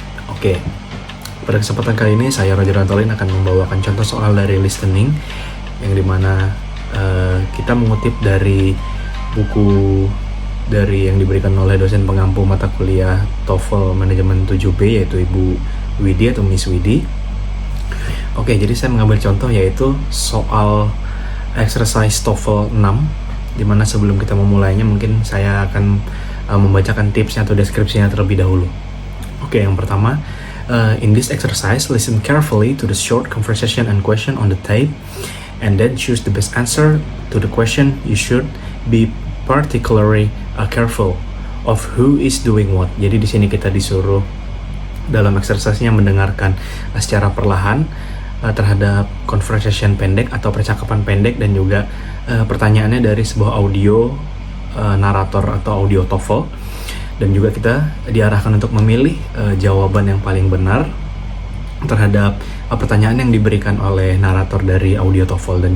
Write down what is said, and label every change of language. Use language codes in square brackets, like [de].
[id] Oke, pada kesempatan kali ini saya Roger Antolin akan membawakan contoh soal dari listening, yang dimana kita mengutip dari buku dari yang diberikan oleh dosen pengampu mata kuliah TOEFL Manajemen 7B, yaitu Ibu Widi atau Miss Widi. Oke, jadi saya mengambil contoh yaitu soal exercise TOEFL 6, dimana sebelum kita memulainya mungkin saya akan membacakan tipsnya atau deskripsinya terlebih dahulu. [en] Oke, [id] yang pertama, [en] in this exercise, listen carefully to the short conversation and question on the tape, and then choose the best answer to the question. You should be particularly careful of who is doing what. [id] Jadi di sini kita disuruh dalam exercise-nya mendengarkan secara perlahan terhadap conversation pendek atau percakapan pendek, dan juga pertanyaannya dari sebuah audio narator atau audio TOEFL, dan juga kita diarahkan untuk memilih jawaban yang paling benar terhadap pertanyaan yang diberikan oleh narator dari audio TOEFL.